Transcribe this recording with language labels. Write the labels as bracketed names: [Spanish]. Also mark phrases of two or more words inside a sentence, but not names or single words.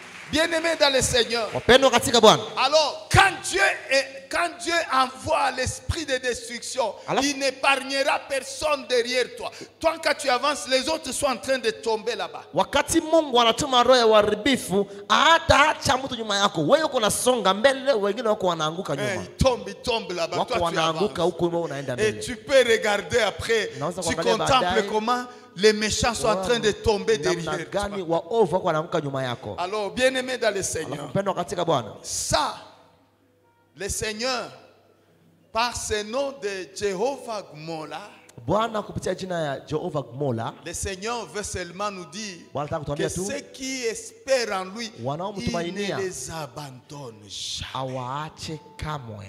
[French] Bien-aimés dans le Seigneur. Alors, quand Dieu envoie l'esprit de destruction, il n'épargnera personne derrière toi. Toi, quand tu avances, les autres sont en train de tomber là-bas. [Swahili] Wakati Mungu anatuma roho ya uharibifu, hataacha mtu nyuma yako. Wewe uko nasonga mbele, wengine wako wanaanguka nyuma. [French] Il tombe là-bas. [Swahili] Wako wanaanguka huko wewe unaenda mbele. [French] Et tu peux regarder après. Tu contemples comment les méchants sont en train de tomber derrière toi. Alors, bien-aimés dans le Seigneur, ça, le Seigneur, par ce nom de Jéhovah Gmola, le Seigneur veut seulement nous dire que ceux qui espèrent en lui, il ne les abandonne jamais.